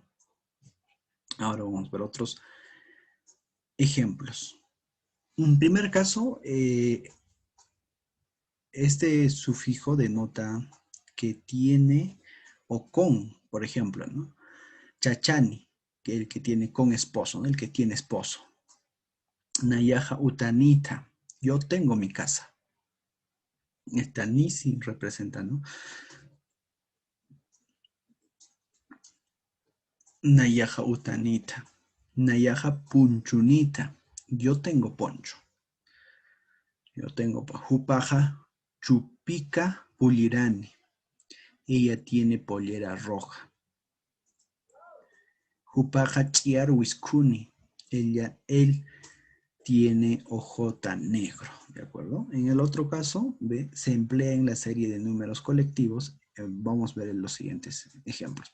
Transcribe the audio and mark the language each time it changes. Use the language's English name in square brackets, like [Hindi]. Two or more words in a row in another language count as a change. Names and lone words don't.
[Spanish] Ahora vamos a ver otros ejemplos. En primer caso, este sufijo denota que tiene o con, por ejemplo, ¿no? Chachani, que el que tiene con esposo, ¿no? El que tiene esposo. [Aymara] Nayaja utanita, [Spanish] yo tengo mi casa. Esta ni sí representa, ¿no? [Aymara] Nayaja utanita. Nayaja punchunita, [Spanish] yo tengo poncho. Yo tengo [Aymara] jupaja chupika pulirani. [Spanish] Ella tiene pollera roja. [Aymara] Jupaja chiar wiskuni. [Spanish] Él tiene ojota negro. ¿de acuerdo? En el otro caso, ¿ve? Se emplea en la serie de números colectivos. Vamos a ver los siguientes ejemplos.